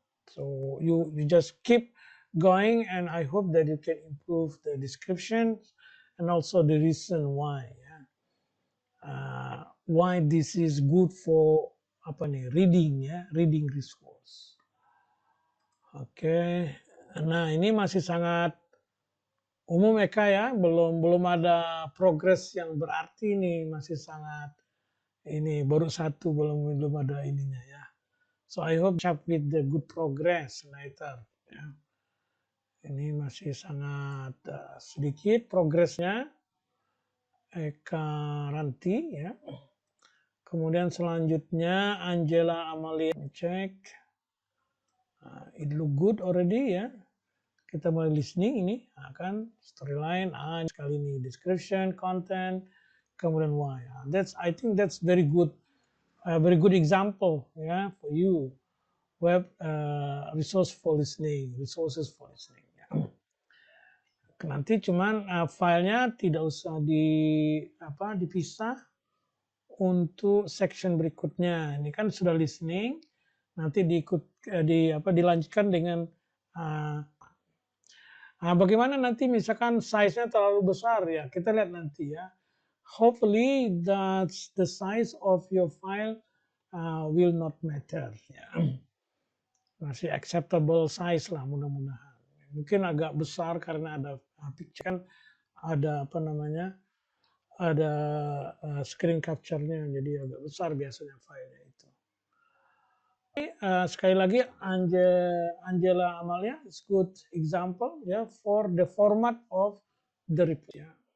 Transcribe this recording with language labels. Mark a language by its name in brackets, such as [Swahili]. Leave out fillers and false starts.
[English] So you just keep going and I hope that you can improve the description and also the reason why ya. Why this is good for reading ya, reading resource. [Indonesian] Oke. Nah, ini masih sangat umum Eka ya, belum ada progres yang berarti nih, masih sangat ini baru satu, belum ada ininya ya. [English] So I hope with the good progress later ya. [Indonesian] Ini masih sangat sedikit progresnya. Eka Ranti ya. Kemudian selanjutnya Angela Amalia, cek. [English] It look good already [Indonesian] ya. Kita mulai listening ini akan storyline, sekali ini description, content, kemudian why. [English] I think that's very good example ya for you. Web resources for listening. Ya. [Indonesian] Nanti cuman filenya tidak usah dipisah untuk section berikutnya. Ini kan sudah listening, nanti dilanjutkan dengan bagaimana nanti misalkan size-nya terlalu besar ya, kita lihat nanti ya. [English] Hopefully that's the size of your file will not matter ya. [Indonesian] Masih acceptable size lah mudah-mudahan. Mungkin agak besar karena ada picture kan, ada ada screen capture-nya, jadi agak besar biasanya filenya itu. Sekali lagi [English] Angela Amalia is good example ya for the format of the report ya.